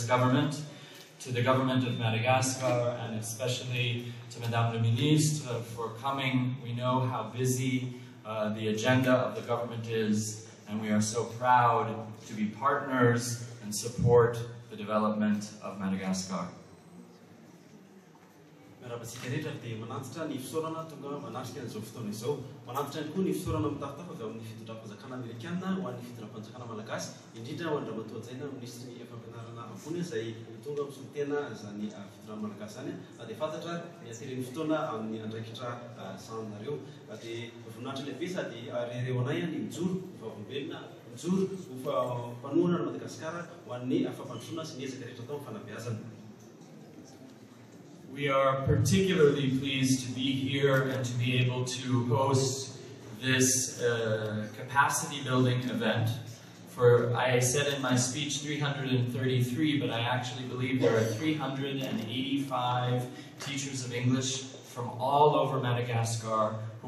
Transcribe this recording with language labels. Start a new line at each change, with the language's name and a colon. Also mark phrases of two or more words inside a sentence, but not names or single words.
English: government to the government of Madagascar and especially to
French: Madame la Ministre
English: for coming. We know how busy the agenda of the government is, and we are so proud to be partners and support the development of Madagascar.
Malagasy: Rahabatsika rehetra dia manantitra ny fisaorana tonga manatrika an'izao fotoana izao. Manantitra ihany koa ny fisaorana mitafitafy avy amin'ny fitondram-panjakana Amerikana ho an'ny fitondram-panjakana Malagasy, indrindra ho an'ny Ramatoa ministry ny fampianarana ambony izay tonga misorotena izany fitondram Malagasy zany. Dia fantatra ny ateren'ny fotoana amin'ny andraikitra sahanareo. Dia voninahitra lehibe sady rereo anay ny mijoro vavolombelona, mijoro ho mpanohana ny Madagasikara ho an'ny fampandrosoana sy ny ezaka rehetra atao amin'ny fanabeazana.
English: We are particularly pleased to be here and to be able to host this capacity building event. For, I said in my speech 333, but I actually believe there are 385 teachers of English from all over Madagascar who